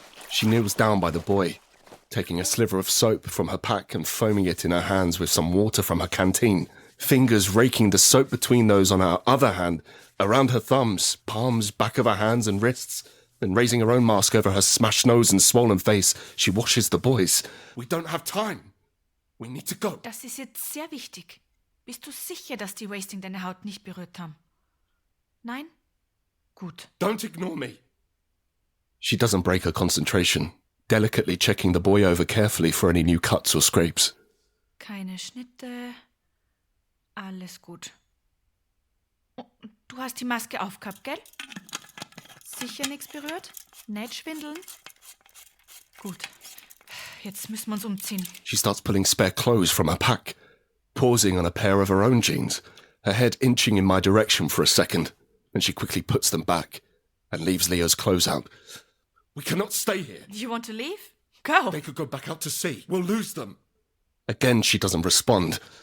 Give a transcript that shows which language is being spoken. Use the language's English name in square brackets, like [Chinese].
[English] She kneels down by the boy, taking a sliver of soap from her pack and foaming it in her hands with some water from her canteen, fingers raking the soap between those on her other hand, around her thumbs, palms, back of her hands and wrists. Then raising her own mask over her smashed nose and swollen face, she washes the boys. We don't have time. We need to go. [German] Das ist jetzt sehr wichtig. Bist du sicher, dass die Wasting deine Haut nicht berührt haben? Nein? Gut. [English] Don't ignore me. She doesn't break her concentration, delicately checking the boy over carefully for any new cuts or scrapes. [German] Keine Schnitte. Alles gut. Oh, du hast die Maske aufgehabt, gell? Sicher nichts berührt? Nicht schwindeln? Gut. Jetzt müssen wir uns umziehen. [English] She starts pulling spare clothes from her pack, pausing on a pair of her own jeans, her head inching in my direction for a second, then she quickly puts them back and leaves Leo's clothes out. We cannot stay here. You want to leave? Go. They could go back out to sea. We'll lose them. Again, she doesn't respond.